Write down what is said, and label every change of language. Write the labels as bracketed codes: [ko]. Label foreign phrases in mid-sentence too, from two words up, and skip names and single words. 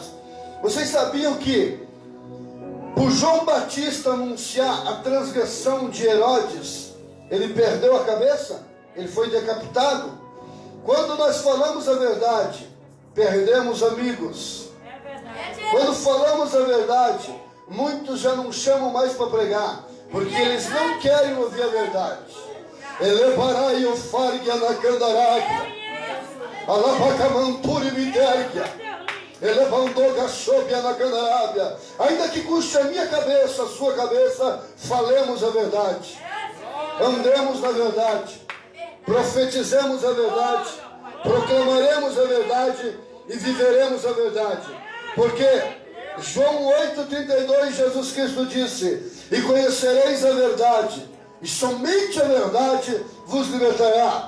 [pt] Vocês sabiam que por João Batista anunciar a transgressão de Herodes, ele perdeu a cabeça? Ele foi decapitado? Quando nós falamos a verdade, perdemos amigos. Quando falamos a verdade, muitos já não chamam mais para pregar, porque eles não querem ouvir a verdade. Elevarai o farga na candaráquia, alabacamanturi mitéria, elevandou gachobia na candarábia. Ainda que custe a minha cabeça, a sua cabeça, falemos a verdade, andemos na verdade, profetizemos a verdade, proclamaremos a verdade e viveremos a verdade. Porque João 8,32, Jesus Cristo disse: e conhecereis a verdade, e somente a verdade vos libertará.